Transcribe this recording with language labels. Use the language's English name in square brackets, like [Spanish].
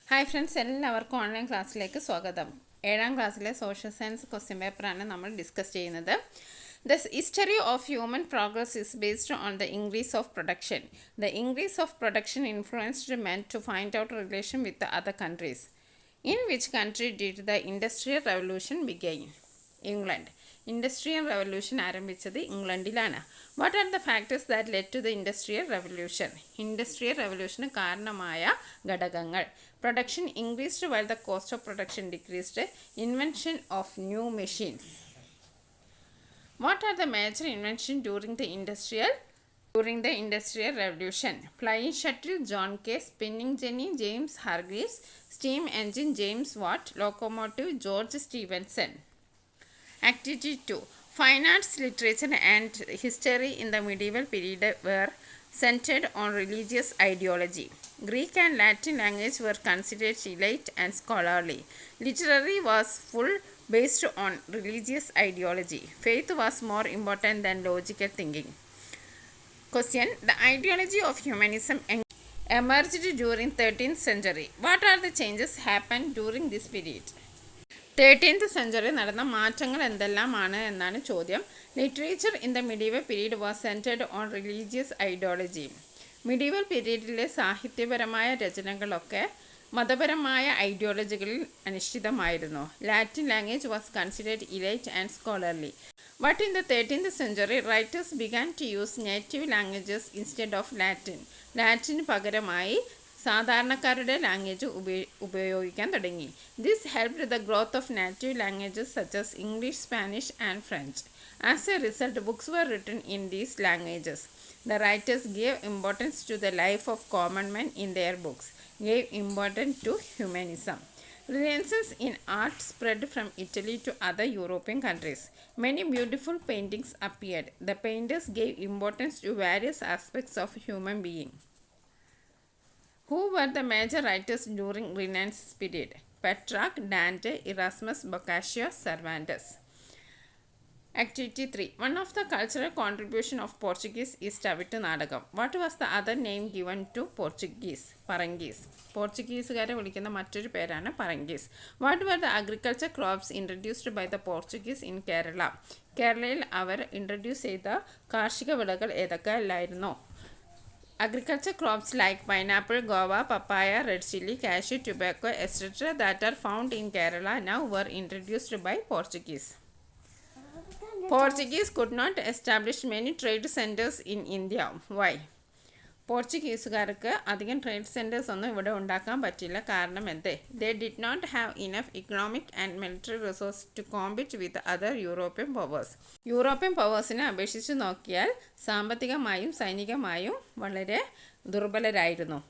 [English] Hi friends, [Malayalam] എല്ലാവർക്കും online ക്ലാസ്സിലേക്ക് സ്വാഗതം. 7ാം ക്ലാസ്സിലെ സോഷ്യൽ സയൻസ് ക്വസ്റ്റ്യൻ പേപ്പറാണ് നമ്മൾ ഡിസ്കസ് ചെയ്യുന്നത്. [English] The history of human progress is based on the increase of production. The increase of production influenced men to find out relation with the other countries. In which country did the Industrial Revolution begin? England. [Malayalam] Industrial revolution ആരംഭിച്ചത് ഇംഗ്ലണ്ടിലാണ്. [English] What are the factors that led to the industrial revolution? [Malayalam] Industrial റവല്യൂഷന് കാരണമായ ഘടകങ്ങൾ. [English] Production increased while the cost of production decreased. Invention of new machines. What are the major invention during the Industrial Revolution? Flying shuttle, John Kay. Spinning jenny, James Hargreaves. Steam engine, James Watt. Locomotive, George Stephenson. Activity 2. Fine arts, literature and history in the medieval period were centered on religious ideology. Greek and Latin language were considered elite and scholarly. Literary was full based on religious ideology. Faith was more important than logical thinking. Question. The ideology of humanism emerged during 13th century. What are the changes happened during this period? [Malayalam] 13th century നടന്ന മാറ്റങ്ങൾ എന്തെല്ലാമാണ് എന്നാണ് ചോദ്യം. [English] Literature in the medieval period was centred on religious ideology. [Malayalam] Medieval പീരീഡിലെ സാഹിത്യപരമായ രചനകളൊക്കെ മതപരമായ ഐഡിയോളജികളിൽ അനിശ്ചിതമായിരുന്നു. [English] Latin language was considered elite and scholarly. But in the 13th century, writers began to use native languages instead of Latin. [Malayalam] Latin പകരമായി സാധാരണക്കാരുടെ language ഉപയോഗിക്കാൻ തുടങ്ങി. [English] This helped the growth of native languages such English, Spanish and French. As a result, books were written in these languages. The writers gave importance to the life of common men in their books, gave importance to humanism. Renaissance in art spread from Italy to other European countries. Many beautiful paintings appeared. The painters gave importance to various aspects of human being. Who were the major writers during Renaissance period? Petrarch, Dante, Erasmus, Boccaccio, Cervantes. Activity 3. One of the cultural contribution of Portuguese is Tavittu Nadagam. What was the other name given to Portuguese? Parangese. [Malayalam] പോർച്ചുഗീസുകാരെ വിളിക്കുന്ന മറ്റൊരു പേരാണ് പറങ്കീസ്. [English] What were the agriculture crops introduced by the Portuguese in Kerala? [Malayalam] കേരളയിൽ അവർ introduce ചെയ്ത കാർഷിക വിളകൾ ഏതൊക്കെ അല്ലായിരുന്നോ? [English] Agriculture crops like pineapple, guava, papaya, red chili, cashew, tobacco, etc. that are found in Kerala now were introduced by Portuguese. Portuguese could not establish many trade centers in India. Why? [Malayalam] പോർച്ചുഗീസുകാർക്ക് അധികം trade centres ഒന്നും ഇവിടെ ഉണ്ടാക്കാൻ പറ്റില്ല. കാരണം എന്തേ? [English] They did not have enough economic and military resource to compete with other European powers. [Malayalam] European പവേഴ്സിനെ അപേക്ഷിച്ച് നോക്കിയാൽ സാമ്പത്തികമായും സൈനികമായും വളരെ ദുർബലരായിരുന്നു.